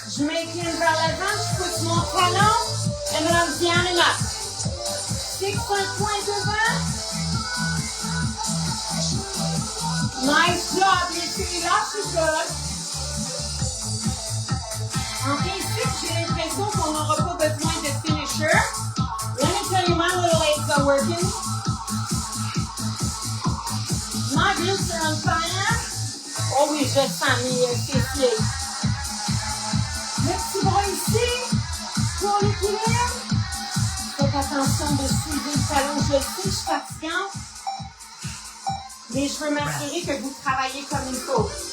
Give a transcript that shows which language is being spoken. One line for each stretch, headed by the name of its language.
French: Je m'incline vers l'avant, je pousse mon talon,
English: and then I'm down and up.
French: 6 points devant. Nice job, les filles, là, c'est good. En principe, j'ai l'impression qu'on n'aura pas besoin de finisher.
English: Let me tell you, my little legs are working. My glutes are on fire.
French: Oh oui, je sens mes fessiers. Le petit bras ici, pour l'équilibre. Faites attention de soulever le talon. Je sais, je suis fatigante. Mais je veux m'assurer que vous travaillez comme il faut.